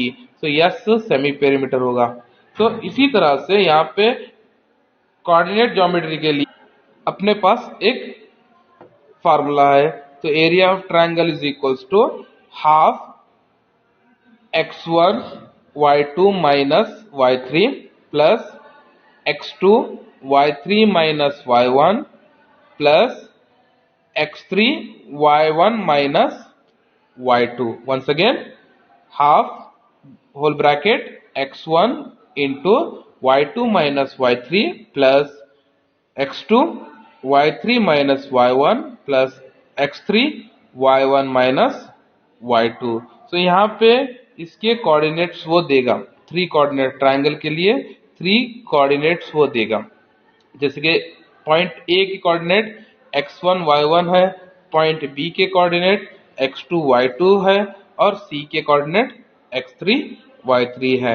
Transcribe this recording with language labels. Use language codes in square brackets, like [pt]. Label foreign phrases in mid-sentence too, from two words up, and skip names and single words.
[hi] तो यस [en] semi perimeter [hi] होगा। तो इसी तरह से यहाँ पे [en] coordinate geometry [hi] के लिए अपने पास एक फार्मूला है। [en] तो area of triangle is equals to half x1 y2 minus y3 plus x2 y3 minus y1 plus x3 y1 minus y2. Once again, half whole bracket x1 into y2 minus y3 plus x2 y3 minus y1 plus x3 y1 minus y2. [hi] तो यहाँ पे इसके कोऑर्डिनेट्स वो देगा, 3 कोऑर्डिनेट ट्रायंगल के लिए 3 कोऑर्डिनेट्स वो देगा। जैसे कि पॉइंट ए की कोऑर्डिनेट x1 y1 है, पॉइंट बी के कोऑर्डिनेट x2 y2 है और सी के कोऑर्डिनेट x3 y3 है।